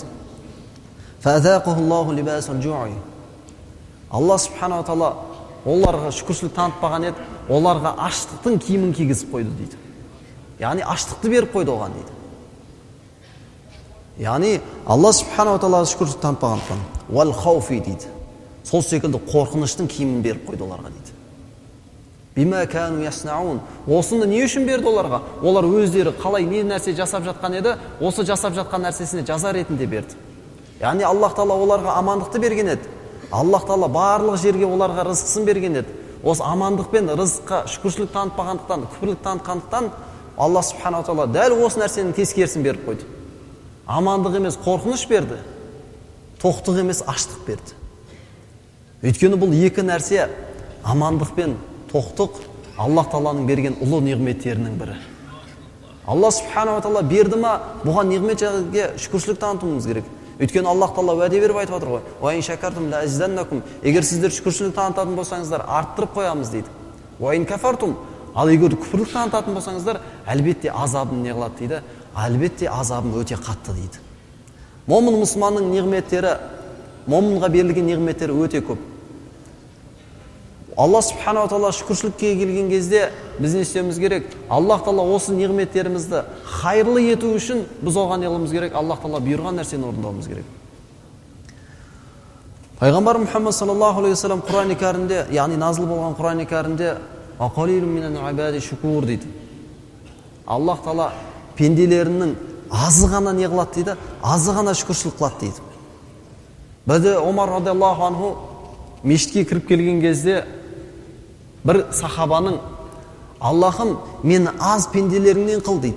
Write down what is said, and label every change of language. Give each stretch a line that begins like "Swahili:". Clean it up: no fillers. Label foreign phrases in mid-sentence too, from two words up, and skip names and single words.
Arabic: فأذاقها الله لباس الجوع.
Kazakh: Алла Субханала Тағала оларға шүкіршілік танытпаған еді, оларға аштықтың киімін кигізіп қойды дейді. Яғни аштықты беріп қойды оған дейді. Яғни Алла Субханала Тағала шүкіршілік танытпағандықтан
Arabic: والخوف
Kazakh: дейді. Сол секілді қорқыныштың киімін беріп қойды оларға дейді.
Arabic: بما كانوا يصنعون.
Kazakh: Осыны не үшін берді оларға? Олар өздері қалай не нәрсе жасап жатқан еді, осы жасап жатқан нәрсесіне жаза ретінде берді. Яғни Аллах Тағала оларға амандықты берген еді. Аллах Тағала барлық жерге оларға рызқысын берген еді. Осы амандық пен рызыққа шүкіршілік танытпағандықтан, күпірлік танытқандықтан Алла Субханала Тағала дәл осы нәрсенің тескерісін беріп қойды. Амандық емес қорқыныш берді, тоқтық емес аштық берді. Өйткені бұл екі нәрсе, амандық пен тоқтық, Аллах Тағаланың берген ұлы неғметтерінің бірі. Алла Субханала Тағала берді ма, бұған неғметтерге шүкіршілік танытуымыз керек. Өйткені Аллах Тағала уәде беріп айтып отыр ғой:
Arabic: "وإن شكرتم لأزيدنكم."
Kazakh: Егер сіздер шүкіршілік танытатын болсаңыздар, арттырып қоямыз дейді.
Arabic: "وإن كفرتم."
Kazakh: Ал егер күпірлік танытатын болсаңыздар, әлбетте азабым не қылады дейді? Әлбетте азабым өте қатты дейді. Момын мұсылманның неғметтері, момынға берілген неғметтері өте көп. Алла субханала тағала шүкіршілікке келген кезде біз не істеуіміз керек? Аллах тағала осы неғметтерімізді хайырлы ету үшін біз оған не қылуымыз керек? Аллах тағала бұйырған нәрсені орындауымыз керек. Пайғамбар Мұхаммад
Arabic: صلى الله عليه وسلم
Kazakh: Құран-ы кәрімде, яғни назыл болған Құран-ы кәрімде
Arabic: «وقليل من عبادي الشكور»
Kazakh: дейді. Аллах тағала пенделерінің азы ғана не қылады дейді? Азы ғана шүкіршілік қылады дейді. Бізде Омар
Arabic: رضي الله عنه
Kazakh: мешітке кіріп келген кезде бір сахабаның Аллахым мені аз пенделеріңнен қыл дейді.